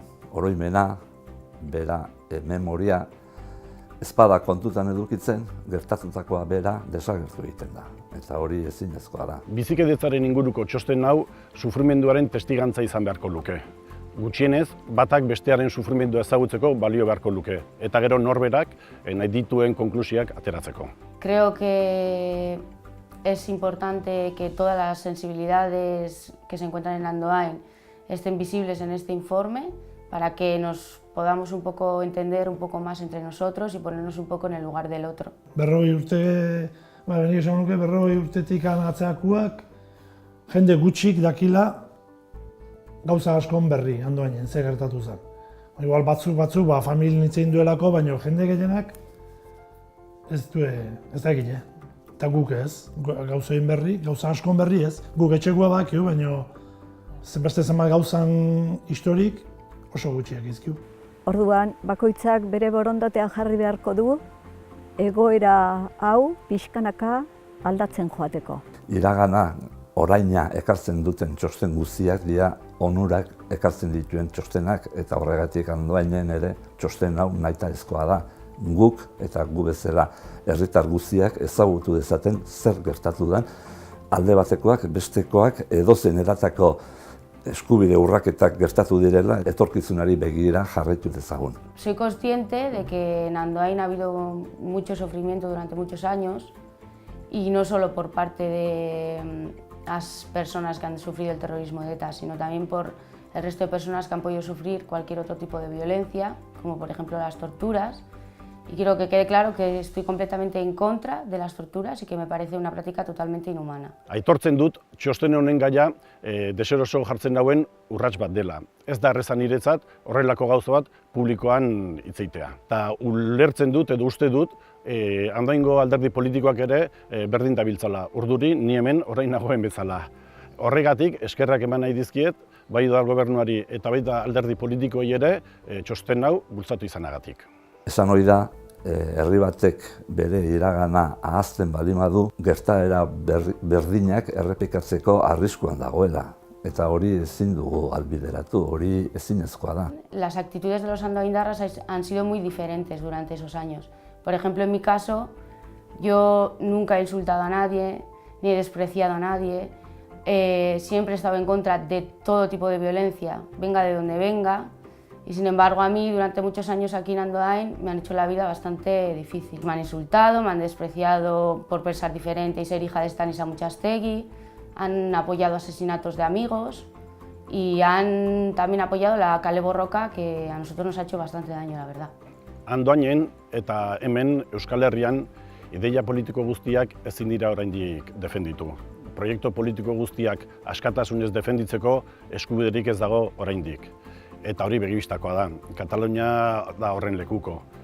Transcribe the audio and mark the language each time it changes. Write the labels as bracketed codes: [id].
[eu] Oroimena, bera, memoria, ez bada kontutan edukitzen, gertatutakoa bera desagertu egiten da. Eta hori ezinezkoa da. Bizikidetzaren inguruko txosten hau sufrimenduaren testigantza izan beharko luke. Gutxienez, batak bestearen sufrimendua ezagutzeko balio beharko luke. Eta gero norberak nahi dituen konklusiak ateratzeko. [es] Creo que es importante que todas las sensibilidades que se encuentran en Andoain estén visibles en este informe para que nos podamos un poco entender un poco más entre nosotros y ponernos un poco en el lugar del otro. [eu] 40 urte, nik esan nuke 40 urtetik atzeakuak, jende gutxik dakila gauza askon berri Andoainen, ze gertatu zen. Igual batzuk, familien hitzein duelako, baina jende gehienak ez dakile. Eta guk ez, gauzain berri, gauza askon berri ez. Guk etxekoa bakiu, baina beste zenbat gauzan historik oso gutxiak izkiu. Orduan, bakoitzak bere borondatean jarri beharko du, egoera hau pixkanaka aldatzen joateko. Iragana, oraina ekartzen duten txosten guztiak dira onurak ekartzen dituen txostenak eta horregatik Andoainen ere txosten hau nahitaezkoa da. Guk eta gu bezala herritar guztiak ezagutu dezaten zer gertatu den, alde batekoak, bestekoak edozein eratako eskubide urraketak gertatu direla, etorkizunari begira jarraitu dezagun. [es] Soy consciente de que en Andoain ha habido mucho sufrimiento durante muchos años y no solo por parte de las personas que han sufrido el terrorismo de ETA, sino también por el resto de personas que han podido sufrir cualquier otro tipo de violencia, como por ejemplo las torturas. Y quiero que quede claro que estoy completamente en contra de las torturas y que me parece una práctica totalmente inhumana. [eu] Aitortzen dut, txosten honen gaia deseroso jartzen dauen urrats bat dela. Ez da erreza niretzat horrelako gauza bat publikoan hitzeitea. Ta ulertzen dut edo uste dut Andoaingo alderdi politikoak ere berdin dabiltzala. Urduri ni hemen orain nagoen bezala. Horregatik eskerrak eman nahi dizkiet, bai udal gobernuari eta baita alderdi politikoei ere txosten hau bultzatu izanagatik. Esan hori da, herri batek bere iragana ahazten baldin badu, gertaera berdinak errepikatzeko arriskuan dagoela. Eta hori ezin dugu albideratu, hori ezinezkoa da. [es] Las actitudes de los andoaindarras han sido muy diferentes durante esos años. Por ejemplo, en mi caso, yo nunca he insultado a nadie, ni he despreciado a nadie. Siempre he estado en contra de todo tipo de violencia, venga de donde venga. Y sin embargo, a mí, durante muchos años aquí en Andoain, me han hecho la vida bastante difícil. Me han insultado, me han despreciado por pensar diferente y ser hija de Stanis Amutxastegui, han apoyado asesinatos de amigos y han también apoyado la kale borroka, que a nosotros nos ha hecho bastante daño, la verdad. [eu] Andoainen eta hemen Euskal Herrian ideia politiko guztiak ezin dira oraindik defenditu. Proiektu politiko guztiak askatasunez defenditzeko eskubiderik ez dago oraindik. Eta hori begibistakoa da. Katalunia da horren lekuko.